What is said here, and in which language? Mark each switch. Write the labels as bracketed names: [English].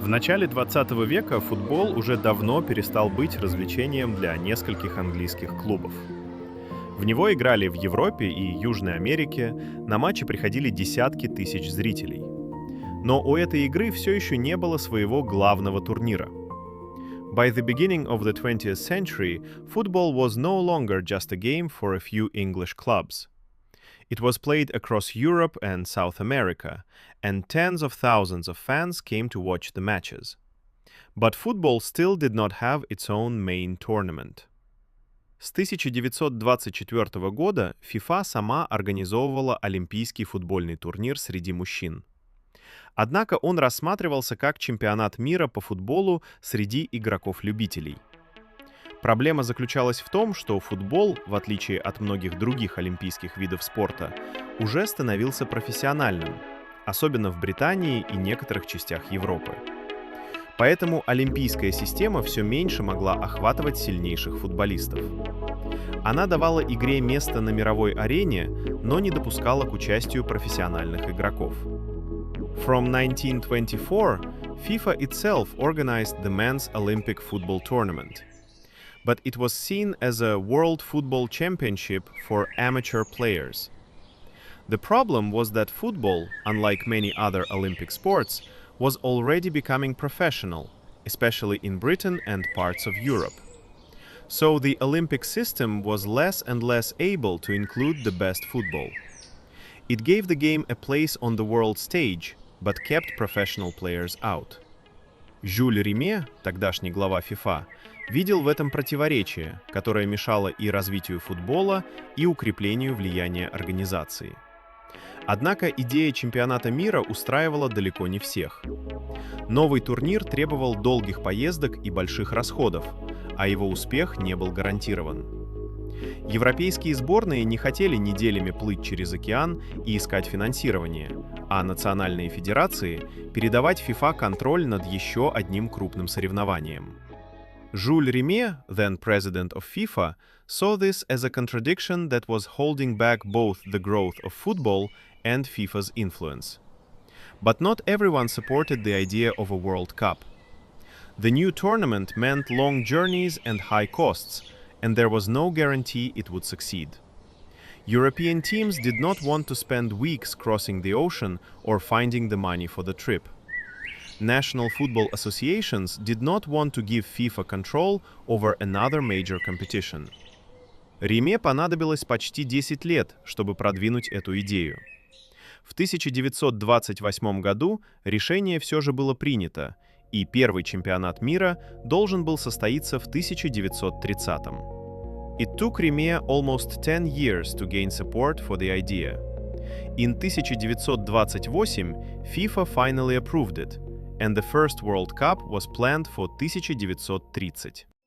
[Russian] В начале 20 века футбол уже давно перестал быть развлечением для нескольких английских клубов. В него играли в Европе и Южной Америке, на матчи приходили десятки тысяч зрителей. Но у этой игры все еще не было своего главного турнира. [English] By the beginning of the 20th century, football was no longer just a game for a few English clubs. It was played across Europe and South America, and tens of thousands of fans came to watch the matches. But football still did not have its own main tournament. [Russian] С 1924 года FIFA сама организовывала Олимпийский футбольный турнир среди мужчин. Однако он рассматривался как чемпионат мира по футболу среди игроков-любителей. Проблема заключалась в том, что футбол, в отличие от многих других олимпийских видов спорта, уже становился профессиональным, особенно в Британии и некоторых частях Европы. Поэтому олимпийская система все меньше могла охватывать сильнейших футболистов. Она давала игре место на мировой арене, но не допускала к участию профессиональных игроков. [English] From 1924, FIFA itself organized the Men's Olympic Football Tournament. But it was seen as a World Football Championship for amateur players. The problem was that football, unlike many other Olympic sports, was already becoming professional, especially in Britain and parts of Europe. So the Olympic system was less and less able to include the best football. It gave the game a place on the world stage, but kept professional players out. [Russian] Жюль Риме, тогдашний глава FIFA, видел в этом противоречие, которое мешало и развитию футбола, и укреплению влияния организации. Однако идея чемпионата мира устраивала далеко не всех. Новый турнир требовал долгих поездок и больших расходов, а его успех не был гарантирован. Европейские сборные не хотели неделями плыть через океан и искать финансирование, а национальные федерации передавать FIFA контроль над еще одним крупным соревнованием. [English] Жюль Риме, then president of FIFA, saw this as a contradiction that was holding back both the growth of football and FIFA's influence. But not everyone supported the idea of a World Cup. The new tournament meant long journeys and high costs, and there was no guarantee it would succeed. European teams did not want to spend weeks crossing the ocean or finding the money for the trip. National football associations did not want to give FIFA control over another major competition. [Russian] Риме понадобилось почти 10 лет, чтобы продвинуть эту идею. В 1928 году решение все же было принято, и первый чемпионат мира должен был состоиться в 1930-м. [English] It took Rimet almost 10 years to gain support for the idea. In 1928 FIFA finally approved it, and the first World Cup was planned for 1930.